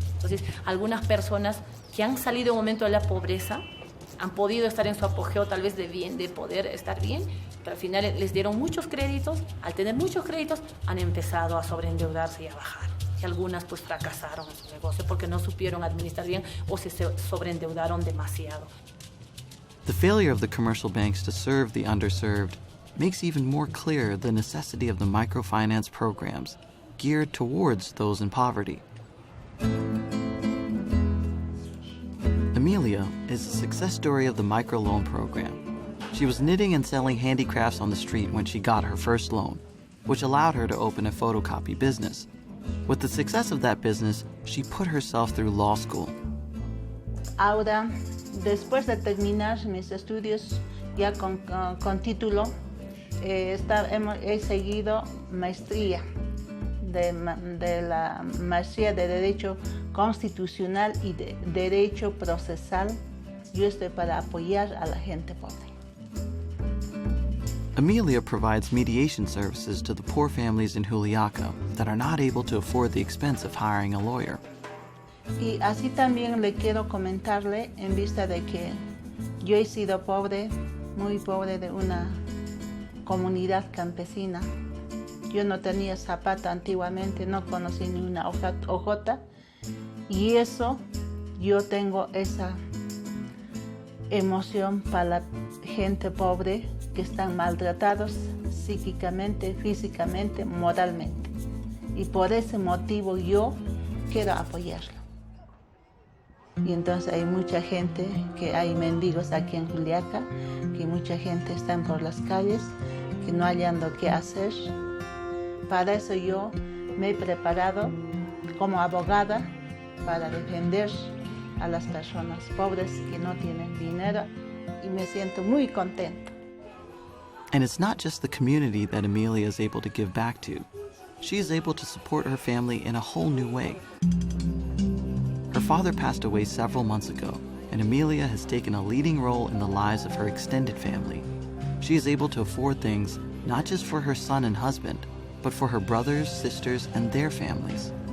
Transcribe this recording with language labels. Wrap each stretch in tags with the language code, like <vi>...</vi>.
<es>Entonces, algunas personas que han salido un momento de la pobreza han podido estar en su apogeo tal vez de poder estar bien, pero al final les dieron muchos créditos. Al tener muchos créditos han empezado a sobreendeudarse y a bajar. Y algunas pues fracasaron en su negocio porque no supieron administrar bien o se sobreendeudaron demasiado.</es> <en>The failure of the commercial banks to serve the underserved makes even more clear the necessity of the microfinance programs geared towards those in poverty. Amelia is a success story of the microloan program. She was knitting and selling handicrafts on the street when she got her first loan, which allowed her to open a photocopy business. With the success of that business, she put herself through law school.</en> <es>Ahora, después de terminar mis estudios ya con título, he seguido maestría de la maestría de Derecho Constitucional y de Derecho Procesal. Yo estoy para apoyar a la gente pobre.</es> <en>Amelia provides mediation services to the poor families in Juliaca that are not able to afford the expense of hiring a lawyer.</en> <es>Y así también le quiero comentarle, en vista de que yo he sido pobre, muy pobre, de una comunidad campesina. Yo no tenía zapato antiguamente, no conocí ni una hojota, y eso, yo tengo esa emoción para la gente pobre que están maltratados psíquicamente, físicamente, moralmente. Y por ese motivo yo quiero apoyarlo. Y entonces hay mucha gente, que hay mendigos aquí en Juliaca, que mucha gente está por las calles, que no hallando qué hacer. Para eso yo me he preparado como abogada para defender a las personas pobres que no tienen dinero, y me siento muy contenta.</es> <en>And it's not just the community that Amelia is able to give back to. She is able to support her family in a whole new way. Her father passed away several months ago, and Amelia has taken a leading role in the lives of her extended family. She is able to afford things not just for her son and husband, but for her brothers, sisters, and their families.</en>